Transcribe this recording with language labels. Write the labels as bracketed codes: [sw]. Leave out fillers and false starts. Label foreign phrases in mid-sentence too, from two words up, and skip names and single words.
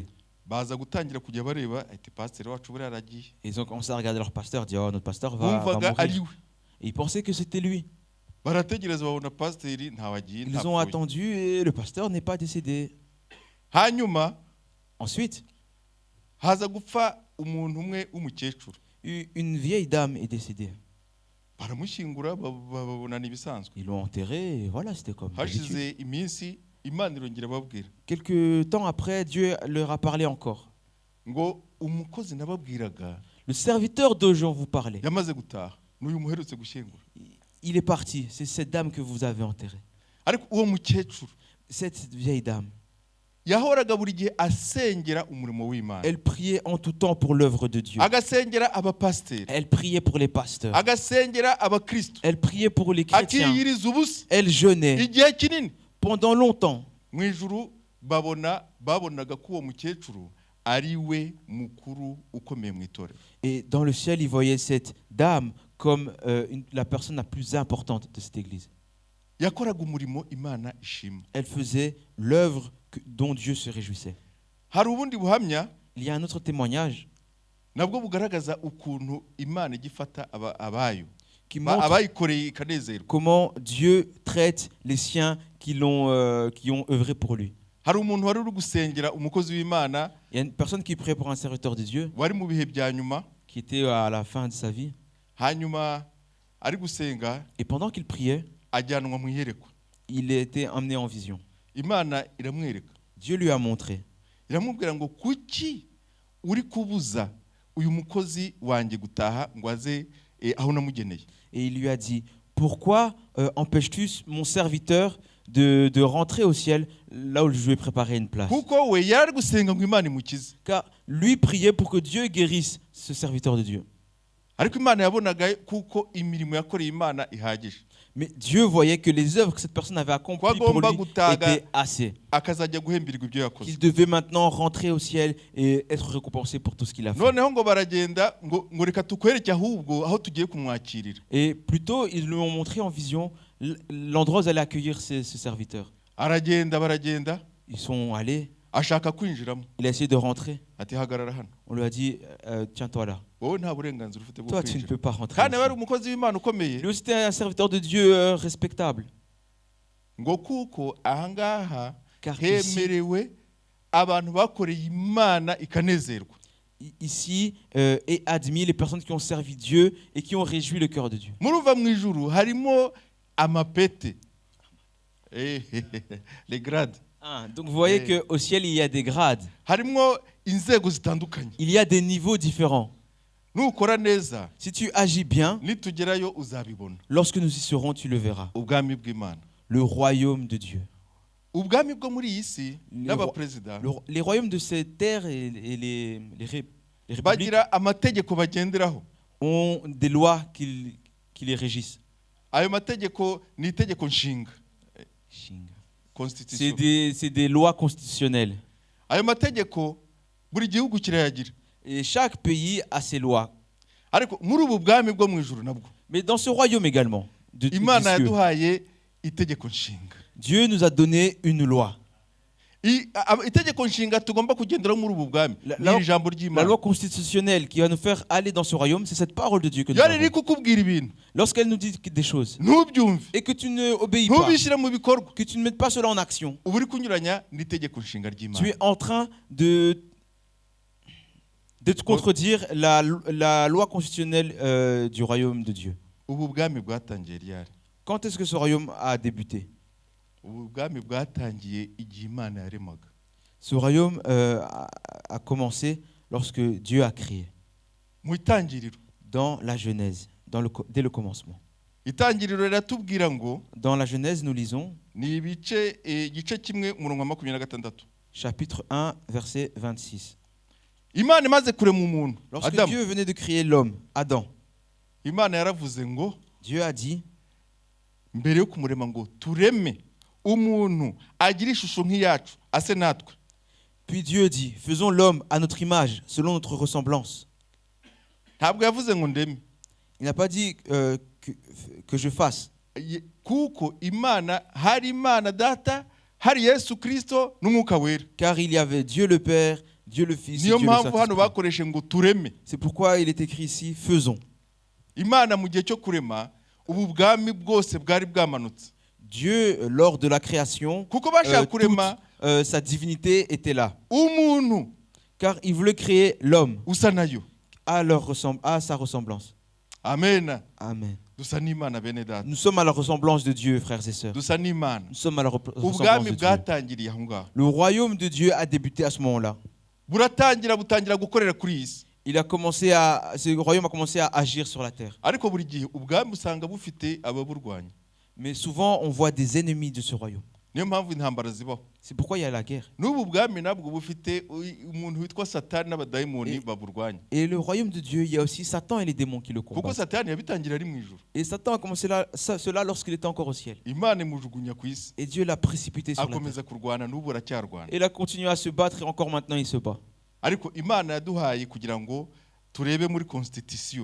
[rw] Baza gutangira kujya bareba ati pasiteri wacu buriya aragiye. [fr] Et ils ont commencé à regarder leur pasteur, dire oh, notre pasteur va [rw] Bumvaga ari [fr] mourir. [rw] we. [fr] Et ils pensaient que c'était lui. [rw] Barategereza babona pasiteri ntawagiye [fr] Ils ont [rw] ntapfuye. [fr] attendu et le pasteur n'est pas décédé. [rw] Hanyuma [fr] Ensuite, [rw] haza gupfa umuntu umwe w'umukecuru. [fr] une vieille dame est décédée. [rw] Baramushyingura babona ibisanzwe. [fr] Ils l'ont enterré et voilà, c'était comme d'habitude. [rw] Hashize iminsi Imana irongera babwira [fr] Quelques temps après, Dieu leur a parlé encore. [rw] ngo umukozi nababwiraga [fr] Le serviteur dont je vous parlais, [rw] yamaze gutaha n'uyu muherutse gushyingura. [fr] il est parti. C'est cette dame que vous avez enterrée. [rw] Ariko uwo mukecuru [fr] Cette vieille dame, [rw] yahoraga buri gihe asengera umurimo w'Imana. [fr] elle priait en tout temps pour l'œuvre de Dieu. [rw] Agasengera abapasiteri, [fr] Elle priait pour les pasteurs. [rw] agasengera abakristo, [fr] Elle priait pour les chrétiens. [rw] akiyiriza ubusa [fr] Elle jeûnait [rw] igihe kinini. [fr] pendant longtemps. [rw] Mu ijuru babonaga ko uwo mukecuru ari we mukuru ukomeye mu itorero. [fr] Et dans le ciel, ils voyaient cette dame comme la personne la plus importante de cette église. [rw] Yakoraga umurimo Imana ishima. [fr] Elle faisait l'œuvre dont Dieu se réjouissait. [rw] Hari ubundi buhamya [fr] Il y a un autre témoignage [rw] nabwo bugaragaza ukuntu Imana igifata abayo [fr] qui montre [rw] abayikoreye ikanezerwa. [fr] comment Dieu traite les siens qui ont œuvré pour lui. [rw] Hari umuntu wari uri gusengera umukozi w'Imana [fr] Il y a une personne qui priait pour un serviteur de Dieu [rw] wari mu bihe bya nyuma, [fr] qui était à la fin de sa vie. [rw] hanyuma ari gusenga [fr] Et pendant qu'il priait, [rw] ajyanwa mu iyerekwa. [fr] il était emmené en vision. [rw] Imana iramwereka, [fr] Dieu lui a montré. [rw] iramubwira ngo kuki uri kubuza uyu mukozi wanjye gutaha ngo aze aho namugeneye. [fr] Et il lui a dit, pourquoi empêches-tu mon serviteur de rentrer au ciel là où je lui ai préparé une place? [rw] Kuko we yari gusenga ngo Imana imukize. [fr] Car lui priait pour que Dieu guérisse ce serviteur de Dieu. [rw] Ariko Imana yabonaga kuko imirimo yakoreye Imana ihagije. [fr] Mais Dieu voyait que les œuvres que cette personne avait accomplies pour lui étaient assez. [rw] Akazajya guhembirirwa ibyo yakoze. [fr] Qu'il devait maintenant rentrer au ciel et être récompensé pour tout ce qu'il a fait. [rw] Noneho ngo baragenda ngo reka tukwereke ahubwo aho tugiye kumwakirira. [fr] Et plutôt, ils lui ont montré en vision l'endroit où ils allaient accueillir ce serviteur. [rw] Baragenda [fr] Ils sont allés, [rw] ashaka kwinjiramo [fr] il a essayé de rentrer. [rw] ati hagarara hano [fr] On lui a dit, tiens-toi là. [rw] wowe nta burenganzira ufite bwo [fr] Toi, tu ne [rw] kwinjira [fr] peux pas rentrer. [rw] kandi [fr] ici. [rw] wari umukozi w'Imana ukomeye [fr] Lui aussi, c'était un serviteur de Dieu respectable. [rw] ngo kuko ahangaha [fr] Car ici, [rw] hemerewe abantu bakoreye Imana ikanezerwa. [fr] ici est admis les personnes qui ont servi Dieu et qui ont réjoui le cœur de Dieu. [rw] Muruva mu ijuru harimo amapete [fr] les grades, Donc vous voyez qu'au ciel, il y a des grades. [rw] harimo inzego zitandukanye. [fr] Il y a des niveaux différents. [rw] Nukora neza [fr] Si tu agis bien, [rw] nitugerayo uzabibona. [fr] lorsque nous y serons, tu le verras. [rw] Ubwami bw'Imana, [fr] Le royaume de Dieu. [rw] ubwami bwo muri iyi si n'abaperezida [fr] Les royaumes de cette terre et les républiques [rw] bagira amategeko bagenderaho. [fr] ont des lois qui les régissent. [rw] Ayo mategeko ni itegeko nshinga, [fr] constitution. C'est des lois constitutionnelles. [rw] Ayo mategeko buri gihugu kirayagira, [fr] Et chaque pays a ses lois. [rw] ariko muri ubu bwami bwo mu ijuru nabwo [fr] Mais dans ce royaume également, du [rw] Imana [fr] cieux, [rw] yaduhaye itegeko nshinga. [fr] Dieu nous a donné une loi. [rw] Itegeko nshinga tugomba kugenderaho muri ubu bwami [fr] La- [rw] ni ijambo [fr] La [rw] ry'Imana. [fr] loi constitutionnelle qui va nous faire aller dans ce royaume, c'est cette parole de Dieu que nous [rw] Iyo riri [fr] avons. [rw] kukubwira ibintu [fr] Lorsqu'elle nous dit des choses [rw] ntubyumve [fr] et que tu ne obéis pas, [rw] ntubishyire mu bikorwa, [fr] que tu ne mettes pas cela en action, [rw] uba uri kunyuranya n'itegeko nshinga [fr] tu [rw] ry'Imana. [fr] es en train de te contredire la loi constitutionnelle du royaume de Dieu. [rw] Ubu bwami bwatangiye ryari? [fr] Quand est-ce que ce royaume a débuté? [rw] Ubu bwami bwatangiye igihe Imana yaremaga. [fr] Ce royaume a commencé lorsque Dieu a créé, [rw] Mu itangiriro, [fr] dans la Genèse, dès le commencement. [rw] itangiriro riratubwira ngo [fr] Dans la Genèse, nous lisons [rw] ni igice kimwe umurongo wa 26. [fr] chapitre 1, verset 26. [rw] Imana imaze kurema umuntu [fr] Lorsque [rw] Adamu, [fr] Dieu venait de créer l'homme, Adam, [rw] Imana yaravuze ngo [fr] Dieu a dit, [rw] mbere yo kumurema ngo tureme umuntu agira ishusho nk'iyacu ase natwe. [fr] puis Dieu dit, faisons l'homme à notre image, selon notre ressemblance. [rw] Ntabwo yavuze ngo ndeme, [fr] Il n'a pas dit que je fasse. [rw] kuko Imana hari Imana data, hari Yesu Kristo n'umwuka wera. [fr] Car il y avait Dieu le Père, Dieu le Fils et [rw] Niyo [fr] Dieu le [rw] mpamvu hano [fr] Saint-Esprit. [rw] bakoreshe ngo tureme. [fr] C'est pourquoi il est écrit ici, faisons. [rw] Imana mu gihe cyo kurema ubu bwami bwose bwari bwamanutse, [fr] Dieu, lors de la création, [rw] kuko bashaka kurema [fr] sa divinité était là. [rw] umuntu [fr] Car il voulait créer l'homme [rw] usa nayo. [fr] à sa ressemblance. [rw] Amen. [fr] Amen. [rw] Dusa n'Imana bene data, [fr] Nous sommes à la ressemblance de Dieu, frères et sœurs. [rw] dusa n'Imana. [fr] Nous sommes à la ressemblance [rw] Ubwami [fr] de Dieu. [rw] bwatangiriye aho ngaho, [fr] Le royaume de Dieu a débuté à ce moment-là. [rw] butangira gukorera kuri iyi si. [fr] Ce royaume a commencé à agir sur la terre. [rw] Ariko buri gihe ubwami usanga bufite ababurwanya. [fr] Mais souvent, on voit des ennemis de ce royaume. [rw] Niyo mpamvu intambara zibaho. [fr] C'est pourquoi il y a la guerre. [rw] N'ubu bwami nabwo bufite umuntu witwa Satani n'abadayimoni baburwanya, [fr] Et le royaume de Dieu, il y a aussi Satan et les démons qui le [rw] kuko [fr] combattent. [rw] Satani yabitangira ari mu ijuru. [fr] Et Satan a commencé cela lorsqu'il était encore au ciel. [rw] Imana imujugunya ku isi, [fr] Et Dieu l'a précipité sur la terre. [rw] akomeza kurwana n'ubu aracyarwana. [fr] Et il a continué à se battre et encore maintenant il se bat. [rw] Ariko Imana yaduhaye kugira ngo turebe muri constitution,